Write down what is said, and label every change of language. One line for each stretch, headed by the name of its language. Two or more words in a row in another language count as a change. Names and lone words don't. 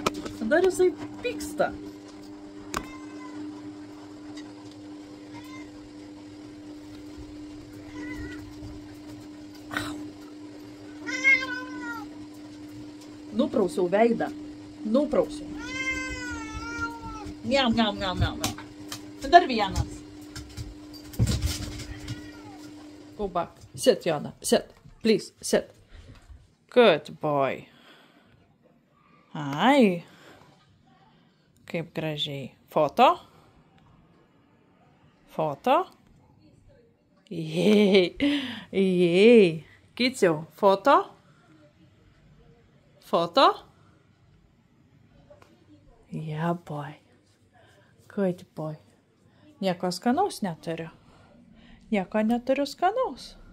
Lithuanian: Dar jisai pyksta. Nuprausiau veidą. Nuprausiau. Miau, miau, miau, miau, miau. Dar vienas.
English: Go back. Sit, Jona. Sit. Please, sit. Good boy.
Lithuanian: Ai. Kaip gražiai. Foto. Foto. Jei. Jei. Kiciau. Foto. Foto.
English: Yeah, boy. Good boy.
Lithuanian: Nieko skanaus neturiu. Nieko neturiu skanaus.